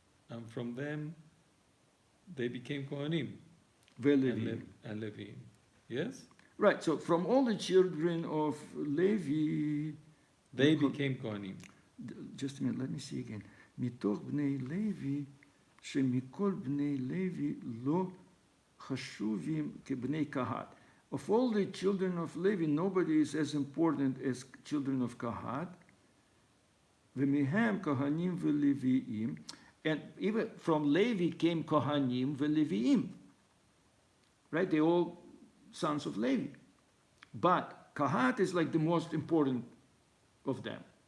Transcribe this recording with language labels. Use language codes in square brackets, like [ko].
[en] And from them, they became Kohanim [he] ולוויים. [en] and Levim. Yes? Right, so from all the children of Levi, They became Kohanim. just a minute, let me see again. [he] מתוך בני לוי, שמכל בני לוי לא חשובים כבני קהת. [en] Of all the children of Levi, nobody is as important as children of Kahat. [he] ומהם כהנים ולוויים. [en] And even from Levi came Kohanim ולוויים. Right? They're all sons of Levi. But Kahat is like the most important of them.